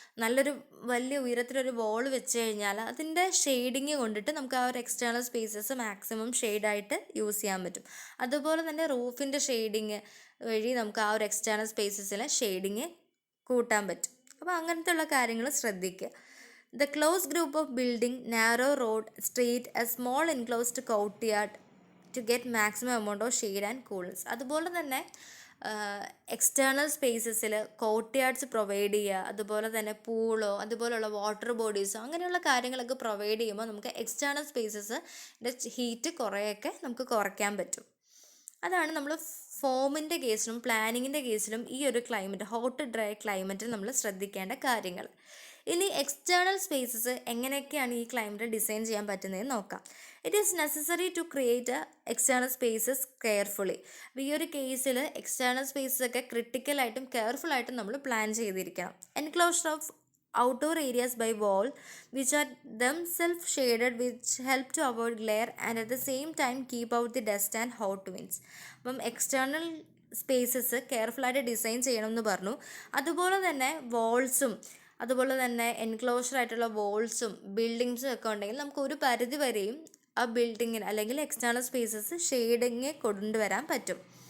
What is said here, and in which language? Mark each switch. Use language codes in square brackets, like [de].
[ml] നല്ലൊരു വലിയ ഉയരത്തിലൊരു വാൾ വെച്ച് കഴിഞ്ഞാൽ അതിൻ്റെ ഷെയ്ഡിങ് കൊണ്ടിട്ട് നമുക്ക് ആ ഒരു എക്സ്റ്റേണൽ സ്പേസസ് മാക്സിമം ഷെയ്ഡായിട്ട് യൂസ് ചെയ്യാൻ പറ്റും. അതുപോലെ തന്നെ റൂഫിൻ്റെ ഷെയ്ഡിങ് വഴി നമുക്ക് ആ ഒരു എക്സ്റ്റേണൽ സ്പേസസിലെ ഷെയ്ഡിങ് കൂട്ടാൻ പറ്റും. അപ്പോൾ അങ്ങനത്തെ ഉള്ള കാര്യങ്ങൾ ശ്രദ്ധിക്കുക. [en] The close group of building, narrow road, street, a small enclosed courtyard to get maximum amount of shade and coolness. [ml] അതുപോലെ തന്നെ എക്സ്റ്റേണൽ സ്പേസസിൽ കോർട്ട്യാർഡ്സ് പ്രൊവൈഡ് ചെയ്യുക, അതുപോലെ തന്നെ പൂളോ അതുപോലുള്ള വാട്ടർ ബോഡീസോ അങ്ങനെയുള്ള കാര്യങ്ങളൊക്കെ പ്രൊവൈഡ് ചെയ്യുമ്പോൾ നമുക്ക് എക്സ്റ്റേണൽ സ്പേസസിൻ്റെ ഹീറ്റ് കുറേയൊക്കെ നമുക്ക് കുറയ്ക്കാൻ പറ്റും. അതാണ് നമ്മൾ ഫോമിൻ്റെ കേസിലും പ്ലാനിങ്ങിൻ്റെ കേസിലും ഈ ഒരു ക്ലൈമറ്റ്, ഹോട്ട് ഡ്രൈ ക്ലൈമറ്റിൽ നമ്മൾ ശ്രദ്ധിക്കേണ്ട കാര്യങ്ങൾ. ഇനി എക്സ്റ്റേണൽ സ്പേസസ് എങ്ങനെയൊക്കെയാണ് ഈ ക്ലൈമറ്റ് ഡിസൈൻ ചെയ്യാൻ പറ്റുന്നതെന്ന് നോക്കാം. [en] It is necessary to create external spaces carefully. [ml] അപ്പോൾ ഈ ഒരു കേസിൽ എക്സ്റ്റേണൽ സ്പേസസ് ഒക്കെ ക്രിട്ടിക്കലായിട്ടും കെയർഫുള്ളായിട്ടും നമ്മൾ പ്ലാൻ ചെയ്തിരിക്കണം. [en] Enclosure of outdoor areas by wall which are themselves shaded, which help to avoid glare and at the same time keep out the dust and hot winds. [ml] അപ്പം external spaces കെയർഫുള്ളായിട്ട് design ചെയ്യണം എന്ന് പറഞ്ഞു. അതുപോലെ തന്നെ വാൾസും അതുപോലെ തന്നെ enclosure ആയിട്ടുള്ള വാൾസും ബിൽഡിങ്സും ഒക്കെ ഉണ്ടെങ്കിൽ നമുക്ക് ഒരു പരിധി വരെയും ആ ബിൽഡിങ്ങിന് അല്ലെങ്കിൽ എക്സ്റ്റേണൽ സ്പേസസ് ഷെയ്ഡിങ് കൊണ്ടുവരാൻ പറ്റും.